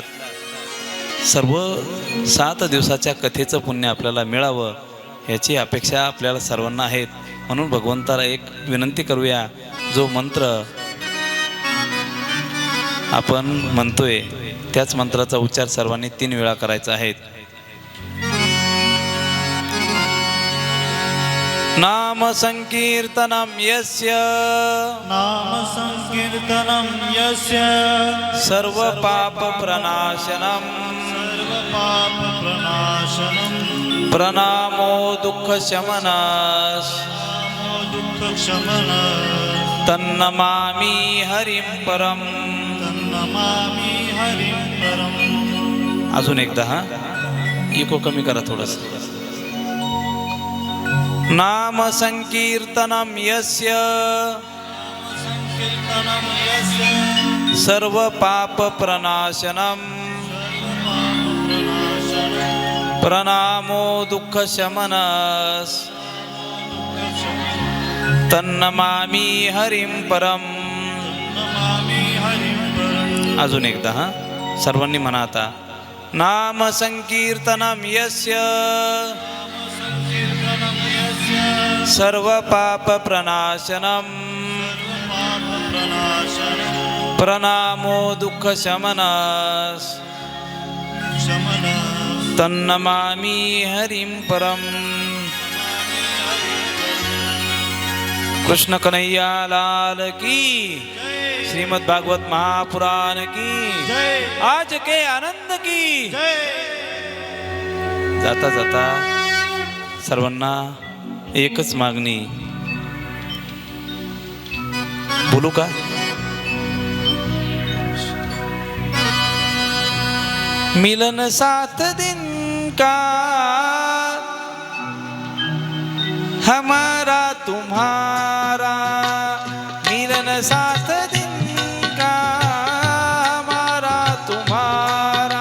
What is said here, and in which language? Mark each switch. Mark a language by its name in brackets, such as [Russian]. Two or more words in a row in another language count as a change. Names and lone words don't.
[Marathi] सर्व 7 दिवसाच्या कथेचं पुण्य आपल्याला मिळावं याची अपेक्षा आपल्याला सर्वांना आहेत. म्हणून भगवंताला एक विनंती करूया. जो मंत्र आपण म्हणतोय त्याच मंत्राचा उच्चार सर्वांनी 3 वेळा करायचा आहे. [Sanskrit] नाम संकीर्तनम यस्य, नाम संकीर्तनम यस्य, सर्व पाप प्रनाशनम, सर्व पाप प्रनाशनम, प्रणामो दुःख शमनस, नामो दुःख शमन, तन्नमामि हरिं परम. तन्नमामि हरिं परम. [Marathi] अजून एकदा इको कमी करा थोडंसं. [Sanskrit] नाम संकीर्तनम यस्य, संकीर्तनम यस्य, सर्व पाप प्रनाशनम, प्रणामो दुःख शमनस, तन्नमामि हरिं परम. नमामि हरिं परम. [Marathi] अजून एकदा सर्वांनी म्हणा आता. [Sanskrit] नाम संकीर्तनम यस्य, संकीर्तनम यस्य, सर्व पाप प्रणाशनम प्रणामो दुःख शमनस तन्नमामि हरिं परम. [Hindi] कृष्ण कन्हैया लाल की, श्रीमद् भागवत महापुराण की, आज के आनंद की. [Marathi] जाता जाता सर्वांना एकच मागणी, बोलू का? [Hindi] मिलन सात दिन का हमारा तुम्हारा, मिलन सात दिन का हमारा तुम्हारा,